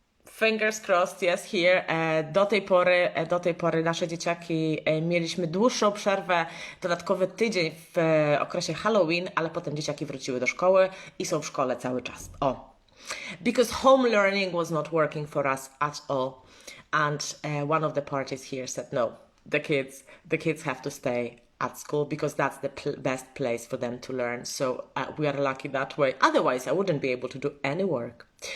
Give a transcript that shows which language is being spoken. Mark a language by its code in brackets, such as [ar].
[en] Fingers crossed, yes, here. [pl] Do tej pory nasze dzieciaki mieliśmy dłuższą przerwę, dodatkowy tydzień w okresie Halloween, ale potem dzieciaki wróciły do szkoły i są w szkole cały czas. [en] Because home learning was not working for us at all. And one of the parties here said, no, the kids have to stay at school because that's the best place for them to learn. So we are lucky that way. Otherwise, I wouldn't be able to do any work.